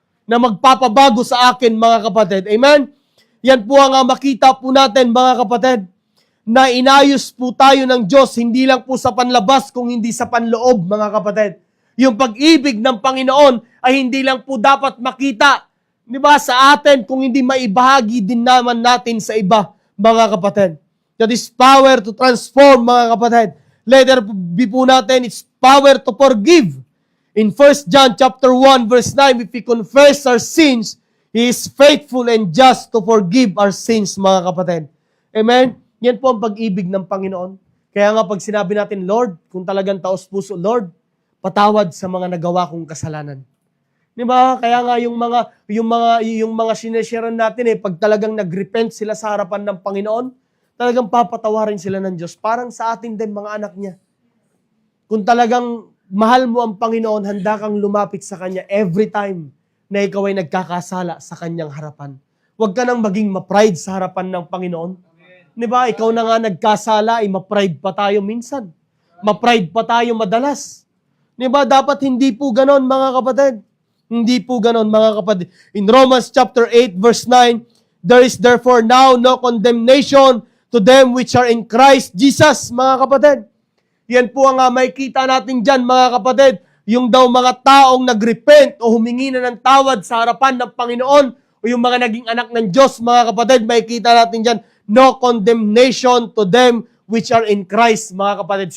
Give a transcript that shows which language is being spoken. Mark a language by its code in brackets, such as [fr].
[tl] Na magpapabago sa akin, mga kapatid. Amen? Yan po ang makita po natin, mga kapatid, na inayos po tayo ng Diyos, hindi lang po sa panlabas, kung hindi sa panloob, mga kapatid. Yung pag-ibig ng Panginoon ay hindi lang po dapat makita, di ba, sa atin, kung hindi maibahagi din naman natin sa iba, mga kapatid. [en] That is power to transform, [tl] mga kapatid. [en] Letter B [tl] po natin, [en] it's power to forgive. In 1 John chapter 1, verse 9, if we confess our sins, He is faithful and just to forgive our sins, [tl] mga kapatid. [en] Amen? [tl] Yan po ang pag-ibig ng Panginoon. Kaya nga pag sinabi natin, Lord, kung talagang taos puso, Lord, patawad sa mga nagawa kong kasalanan. Di ba? Kaya nga yung mga sineshare natin pag talagang nagrepent sila sa harapan ng Panginoon, talagang papatawarin sila ng Diyos. Parang sa atin din, mga anak niya. Kung talagang mahal mo ang Panginoon, handa kang lumapit sa Kanya [en] every time [tl] na ikaw ay nagkakasala sa Kanyang harapan. Huwag ka nang maging ma-pride sa harapan ng Panginoon. Di ba? Ikaw na nga nagkasala, ma-pride pa tayo minsan. Ma-pride pa tayo madalas. Di ba? Dapat hindi po ganon, mga kapatid. Hindi po ganon, mga kapatid. [en] In Romans chapter 8, verse 9, there is therefore now no condemnation to them which are in Christ Jesus, [tl] mga kapatid. Yan po ang makikita natin dyan, mga kapatid. Yung daw mga taong nagrepent o humingi na ng tawad sa harapan ng Panginoon o yung mga naging anak ng Diyos, mga kapatid, makikita natin dyan, [en] no condemnation to them which are in Christ, [tl] mga kapatid.